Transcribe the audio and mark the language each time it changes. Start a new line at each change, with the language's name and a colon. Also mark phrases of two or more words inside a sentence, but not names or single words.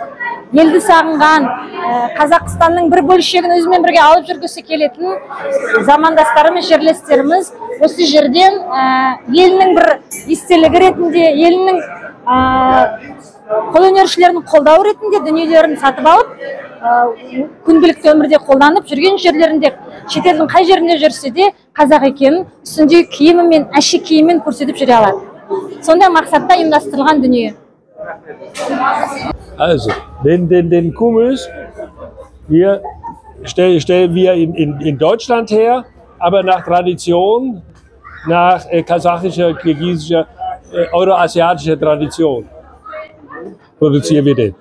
Kazakh: Елді сағынған, Қазақстанның бір бөлшегін өзімен бірге алып жүргісі келетін замандастарымыз, жерлестеріміз осы жерден елінің бір естелігі ретінде, елінің қолөнершілерінің қолдау ретінде дүниелерін сатып алып, күнделікті өмірде қолданып жүрген жерлерінде, шетелдің қай жерінде жүрсе де қазақ екенін үстіндегі киімі мен әшекейімен көрсетіп жүре алады. Сондай мақсатта ұйымдастырылған дүние.
German: Also, den Kumus hier stellen wir in Deutschland her, aber nach Tradition, nach kasachischer, kirgisischer, euroasiatischer Tradition produzieren wir den.